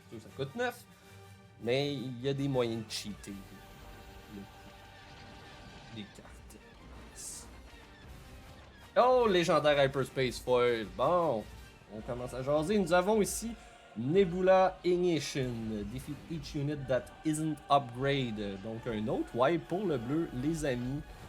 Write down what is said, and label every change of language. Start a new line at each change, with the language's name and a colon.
French: Ça coûte 9, mais il y a des moyens de cheater le coût des cartes. Oh, légendaire Hyperspace Foil. Bon, on commence à jaser. Nous avons ici Nebula Ignition.
English: Defeat each unit that isn't upgrade.
French: Donc un autre wipe pour le bleu, les amis.